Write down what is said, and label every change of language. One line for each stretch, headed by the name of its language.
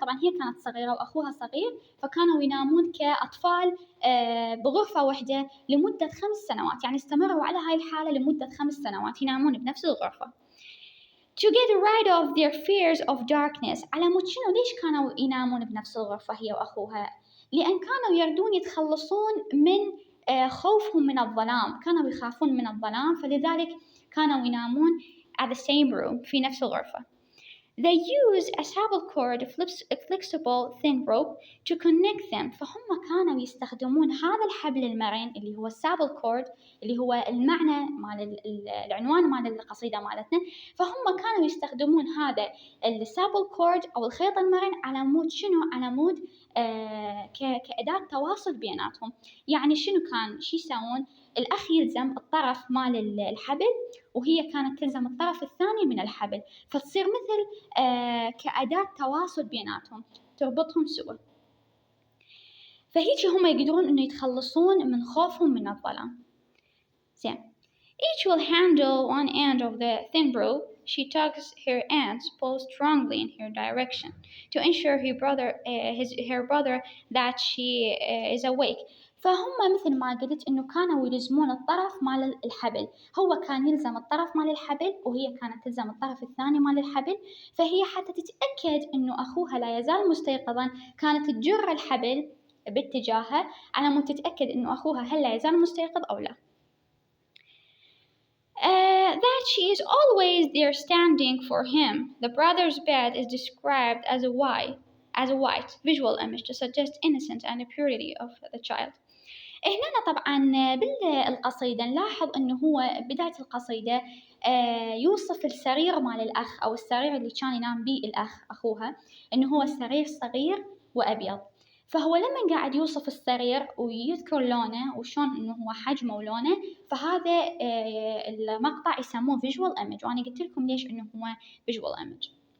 Arabic: طبعا هي كانت صغيرة وأخوها صغير، فكانوا ينامون كأطفال بغرفة واحدة لمدة 5 سنوات. يعني استمروا على هاي الحالة لمدة 5 سنوات ينامون بنفس الغرفة.
English: To get rid of their fears of darkness.
Arabic: على مود شنو؟ ليش كانوا ينامون بنفس الغرفة هي وأخوها؟ لأن كانوا يردون يتخلصون من خوفهم من الظلام، كانوا يخافون من الظلام، فلذلك كانوا ينامون
English: at the same room
Arabic: في نفس الغرفة.
English: They use a supple cord, a flexible thin rope to connect them.
Arabic: فهم كانوا يستخدمون هذا الحبل المرن اللي هو supple cord، اللي هو المعنى مال العنوان مال القصيدة مالتنا. فهم كانوا يستخدمون هذا السابل كورد أو الخيط المرن على مود شنو؟ على مود كأداة تواصل بيناتهم. يعني شنو كان شي يسوون؟ الأخ يلزم الطرف مال الحبل وهي كانت تلزم الطرف الثاني من الحبل، فتصير مثل كأداة تواصل بيناتهم تربطهم سوا. فهيك هم يقدرون إنه يتخلصون من خوفهم من الظلام.
English: زين. Each will handle one end of the thin rope. She tugs her ends, pulls strongly in her direction to ensure her brother that she is awake.
Arabic: فهم مثل ما قلت إنه كانوا يلزمون الطرف مال الحبل. هو كان يلزم الطرف مال الحبل وهي كانت تلزم الطرف الثاني مال الحبل. فهي حتى تتأكد إنه أخوها لا يزال مستيقظا كانت تجر الحبل باتجاهه على مود تتأكد إنه أخوها هل لا يزال مستيقظ أو لا.
English: That she is always there standing for him. The brother's bed is described as a white visual image to suggest innocence and the purity of the child.
Arabic: هنا طبعا بالقصيدة نلاحظ إنه هو بداية القصيدة يوصف السرير مال الأخ أو السرير اللي كان ينام به الأخ أخوها، إنه هو السرير صغير وأبيض. فهو لما قاعد يوصف السرير ويذكر لونه وشون إنه هو حجمه ولونه، فهذا المقطع يسموه visual image، وأنا قلت لكم ليش إنه هو visual image.